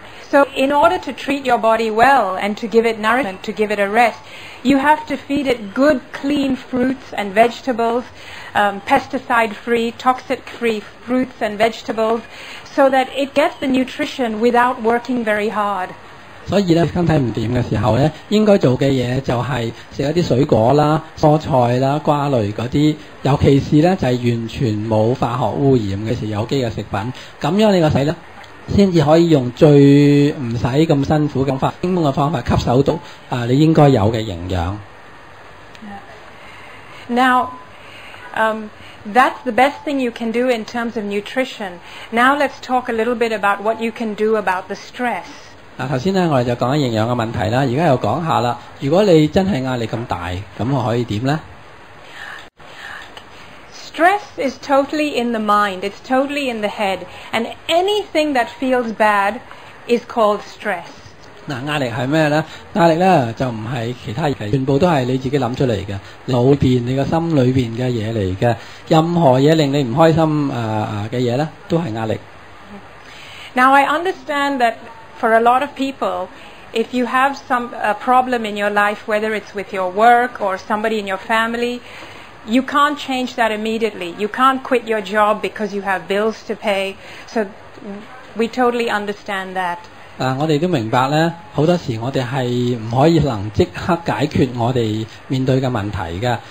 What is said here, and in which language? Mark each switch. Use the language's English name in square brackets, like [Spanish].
[English] So in order to treat your body well and to give it nourishment, to give it a rest, you have to feed it good, clean fruits and vegetables, pesticide-free, toxic-free fruits and vegetables, so that it gets the nutrition without working very hard. [Cantonese] 所以咧，身體唔掂嘅時候咧，應該做嘅嘢就係食一啲水果啦、蔬菜啦、瓜類嗰啲，尤其是咧就係完全冇化學污染嘅時有機嘅食品，咁樣你個體咧先至可以用最唔使咁辛苦咁輕鬆嘅方法吸收到你應該有嘅營養。 [English] Now, that's the best thing you can do in terms of nutrition. Now let's talk a little bit about what you can do about the stress. [Cantonese] 嗱，頭先咧我哋就講緊營養嘅問題啦，而家又講下啦。如果你真係壓力咁大，咁我可以點呢？ [English] Stress is totally in the mind. It's totally in the head. And anything that feels bad is called stress. [Cantonese] 嗱，壓力係咩呢？壓力咧就唔係其他嘢，全部都係你自己諗出嚟嘅，腦邊你個心裏邊嘅嘢嚟嘅。任何嘢令你唔開心嘅嘢咧，都係壓力。 [English] Now I understand that for a lot of people, if you have some problem in your life, whether it's with your work or somebody in your family, you can't change that immediately. You can't quit your job because you have bills to pay. So we totally understand that. [Cantonese] 我哋都明白咧，好多時我哋係唔可以能即刻解決我哋面對嘅問題嘅。